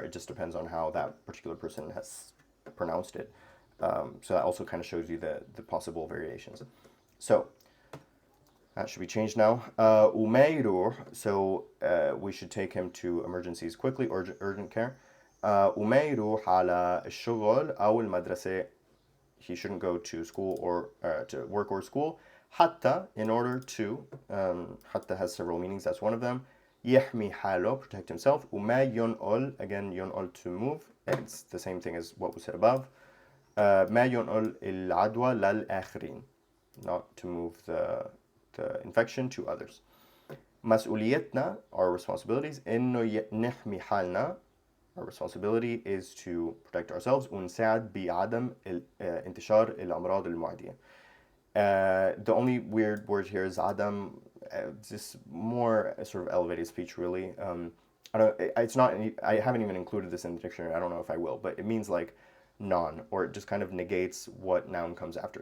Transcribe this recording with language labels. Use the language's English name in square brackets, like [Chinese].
[English] It just depends on how that particular person has pronounced it. So that also kind of shows you the possible variations. So that should be changed now. [Arabic] وما [English] so we should take him to emergencies quickly, or urgent care. [Arabic] وما يروح على الشغل أو المدرسة. [English] He shouldn't go to school or to work or school. حتى, in order to. حتى has several meanings. That's one of them. [Arabic] يحمي حاله, [English] protect himself. [Arabic] وما ينقل, [English] again ينقل, to move. It's the same thing as what was said above. [Arabic] ما ينقل العدوى للآخرين, [English] not to move the infection to others. مسؤوليتنا, our responsibilities. [Arabic] إنه نحمي حالنا, [English] our responsibility is to protect ourselves. [Arabic] ونساعد بعدم انتشار الأمراض المعدية. [English] The only weird word here is عدم. Just more sort of elevated speech, really. It's not. I haven't even included this in the dictionary. I don't know if I will, but it means like non, or it just kind of negates what noun comes after.